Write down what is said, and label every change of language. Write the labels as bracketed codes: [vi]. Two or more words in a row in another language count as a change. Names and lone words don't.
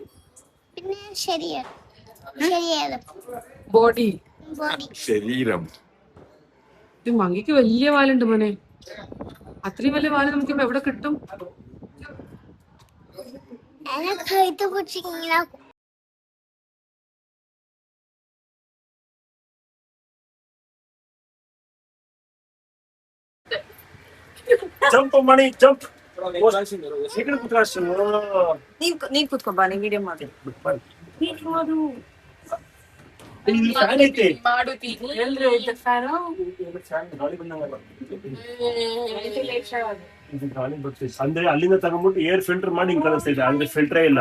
[ml] പിന്നെ ശരീരം ബോഡി. ബോഡി. ശരീരം. ഈ മങ്കിക്ക് വലിയ വാലുണ്ട് മോനെ. അത്രയും വലിയ വാല് നമുക്ക് ഇപ്പൊ എവിടെ കിട്ടും? എന്നെ കഴുത്ത് പിടിച്ച് ഇങ്ങനെ [kn] ಜಂಪ್ ಮಾಡಿ ಜಂಪ್ ಸೀಕ್ರೆಟ್ ಕೂತ್ಕಾಶು ನೀನ್ ಕೂತ್ಕೊಂಬ, ನೀನ್ ವಿಡಿಯೋ ಮಾಡಿ. ಇಲ್ಲಿ ಫ್ಯಾನ್ ಐತಿ ಗಾಳಿ ಬಂದಂಗಲ್ಲ ಇದು ಗಾಳಿ ಬರ್ತೈತೆ ಅಂದ್ರೆ ಅಲ್ಲಿಂದ ತಗೊಂಡ್ಬಿಟ್ಟು ಏರ್ ಫಿಲ್ಟರ್ ಮಾಡಿ ಹಿಂಗ್ ಕಳಿಸ್ತೈತೆ ಅಂದ್ರೆ ಫಿಲ್ಟರೇ ಇಲ್ಲ